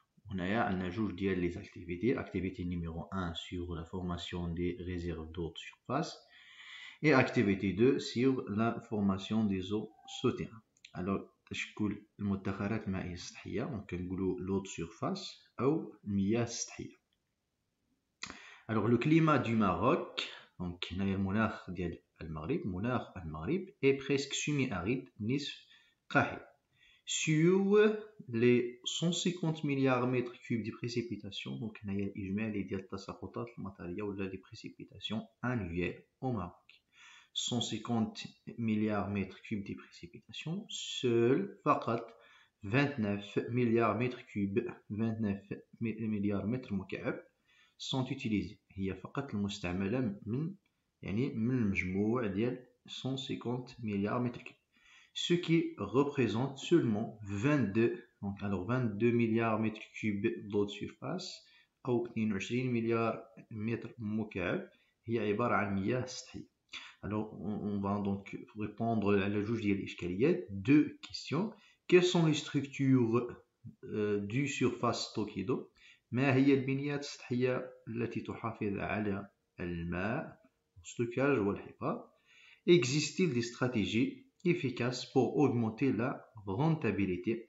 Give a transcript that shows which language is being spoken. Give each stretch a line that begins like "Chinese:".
French: On a un ajout des activités. Activité numéro 1 sur la formation des réserves d'eau de surface et activité 2 sur la formation des eaux souterraines.
Arabic: Alors, تشكل المدخرات المائية السطحية ممكن نقولوا
French: l'eau de surface
Arabic: أو المياه السطحية.
French: Alors le climat du Maroc, donc
Arabic: هنايا المناخ ديال المغرب، مناخ المغرب
French: est presque semi-aride
Arabic: نصف قاحل.
French: Sur les 150 milliards de mètres cubes de précipitations, donc
Arabic: هنايا الإجمالي ديال التساقطات المطرية ولا
French: les précipitations annuelles au Maroc. 150 milliards de mètres cubes de précipitations, seuls 29 milliards de mètres cubes 29 milliards de mètres مكعب sont utilisés.
Arabic: هي فقط المستعملة من المجموع ديال
French: 150 milliards de mètres cubes, ce qui représente seulement 22 milliards de mètres cubes d'eau de surface
Arabic: أو 22 مليار متر مكعب هي عبارة عن مياه سطحية.
French: Alors, on va donc répondre à la juge d'Ishkaliyat. Deux questions. Quelles sont les structures du surface stockée d'eau?
Arabic: ما هي البنيات السطحية التي تحافظ على الماء stockage والحفاظ?
French: Existe-t-il des stratégies efficaces pour augmenter la rentabilité?